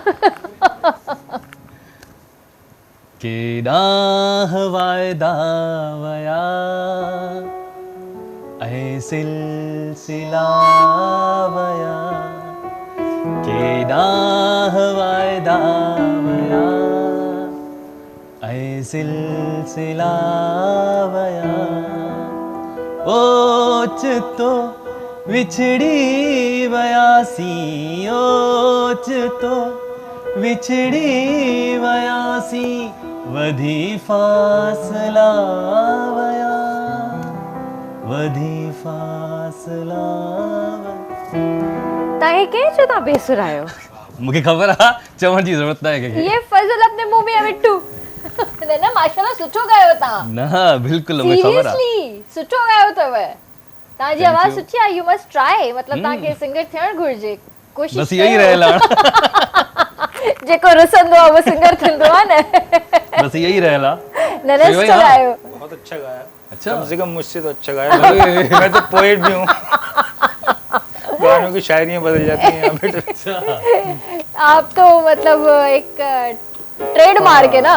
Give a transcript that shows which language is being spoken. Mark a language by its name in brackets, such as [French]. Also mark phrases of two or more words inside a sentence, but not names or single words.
[Sindhi] केडाह वायदा वया ऐ सिलसिला वया केडाह वायदा वया ऐ सिलसिला वया ओच तो विछड़ी वयासी ओच तो विछड़ी वयासी वधी फासला वया वधी फासला ताहे के जो ता बेसुर आयो मूंखे ख़बर आहे चवण जी ज़रूरत न आहे कंहिंखे [Hindi] ये फजल अपने मुंह में मिट्टू न न माशाल्लाह [Sindhi] सुठो गायो ता न बिल्कुलु मूंखे ख़बर आहे सीरियसली सुठो गायो तव ताजी [English] Thank [Sindhi] आवाज [English] you. [Sindhi] सुठी आहे [English] you must try [Sindhi] मतलब ताके सिंगर थियण घुर्जे कोशिश [Hindi] बस यही रहेला [Sindhi] जेको रुसंदो आहे वो सिंगर थींदो आहे न [Hindi] बस यही रहेला न सही भाई, [Sindhi] सुठो [Hindi] हाँ। [Sindhi] गायो [Hindi] बहुत अच्छा गाया, अच्छा। कम से कम मुझसे तो अच्छा गाया। मैं तो पोएट भी हूँ, गानों की शायरियाँ बदल जाती हैं यहाँ पे। आप तो मतलब एक ट्रेडमार्क है ना